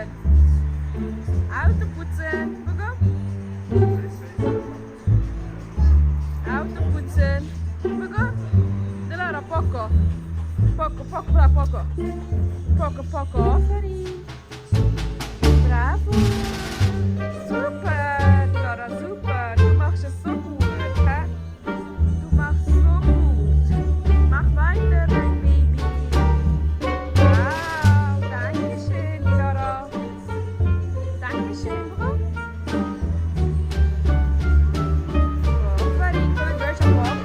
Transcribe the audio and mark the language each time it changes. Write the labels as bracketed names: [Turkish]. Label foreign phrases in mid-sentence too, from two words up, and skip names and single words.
[Dutch] Auto poetsen. Begon? Auto poetsen. Begon? Dilara, [Italian] poco. Poco. Sorry. Bravo. [German] Super, Dilara, super. Du machst es so gut. Hè? Du machst so gut. Mach weiter, mein Baby. Wow, danke schön, Dilara. Danke schön, [English] Bro. Very good. Wees op walk.